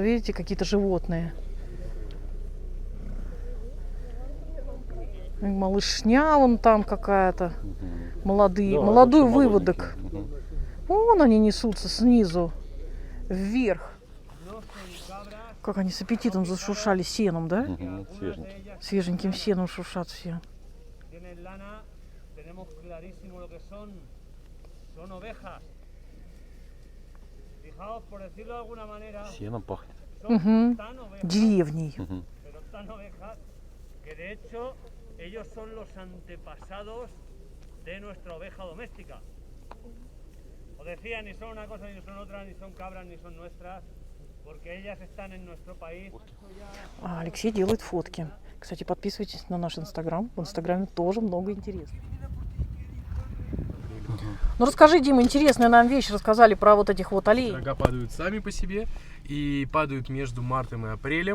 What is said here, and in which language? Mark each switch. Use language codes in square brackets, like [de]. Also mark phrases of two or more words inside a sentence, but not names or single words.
[ru] Видите, какие-то животные. И малышня вон там какая-то. Молодой вообще выводок. молоденькие. Мгм. Вон они несутся снизу вверх. Как они с аппетитом зашуршали сеном, да? Мгм, свеженький. Свеженьким сеном шуршат все. [es] Tienen lana, tenemos clarísimo lo que son ovejas. Fijaos, por decirlo de alguna manera, [ru] Сеном пахнет. [es] son [ru] Мгм. [es] tan ovejas, [ru] Деревней. Мгм. [es] pero tan ovejas, que de hecho ellos son los antepasados de nuestra oveja doméstica. Os decía, ni son una cosa, ni son otra, ni son cabras, ni son nuestras, porque ellas están en nuestro país. [ru] А Алексей делает фотки. Кстати, подписывайтесь на наш инстаграм. В инстаграме тоже много интересного. Ну расскажи, Дима, интересную нам вещь рассказали про вот этих вот оленей. Рога падают сами по себе и падают между мартом и апрелем.